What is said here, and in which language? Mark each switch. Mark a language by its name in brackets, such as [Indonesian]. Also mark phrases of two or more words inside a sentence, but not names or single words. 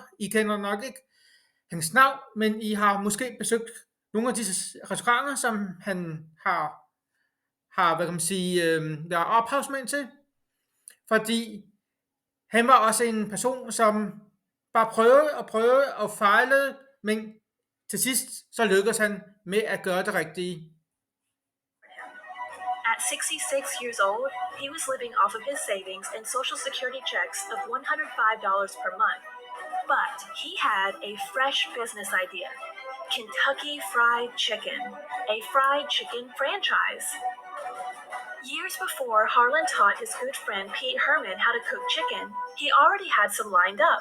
[Danish] I kender nok ikke hans navn, men I har måske besøgt nogle af disse restauranter, som han har hvad kan man sige, været ophavsmand til. Fordi han var også en person, som bare prøvede og fejlede, men til sidst så lykkedes han med at gøre det rigtige. [English] At 66 years old, he was living off of his savings and Social Security checks of $105 per month. But he had a fresh business idea: Kentucky Fried Chicken, a fried chicken franchise. Years before Harlan taught his good friend Pete Herman how to cook chicken, he already had some lined up.